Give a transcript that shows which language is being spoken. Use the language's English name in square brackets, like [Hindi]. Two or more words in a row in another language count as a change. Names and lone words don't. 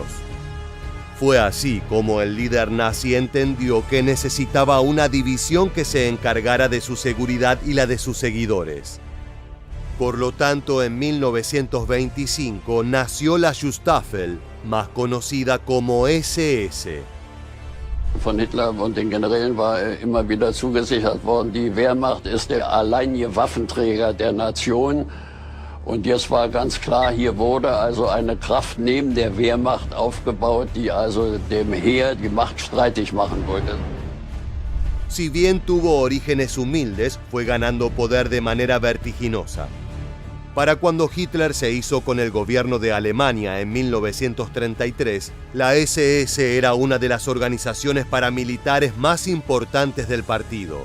[Spanish] Fue así como el líder nazi entendió que necesitaba una división que se encargara de su seguridad y la de sus seguidores. Por lo tanto, en 1925 nació la Schutzstaffel, más conocida como SS. [German] Von Hitler und den Generälen war immer wieder zugesichert worden, die Wehrmacht ist der alleinige Waffenträger der Nation. Und jetzt war ganz klar, hier wurde also eine Kraft neben der Wehrmacht aufgebaut, die also dem Heer die Macht streitig machen wollte. [Spanish] Si bien tuvo orígenes humildes, fue ganando poder de manera vertiginosa. Para cuando Hitler se hizo con el gobierno de Alemania en 1933, la SS era una de las organizaciones paramilitares más importantes del partido.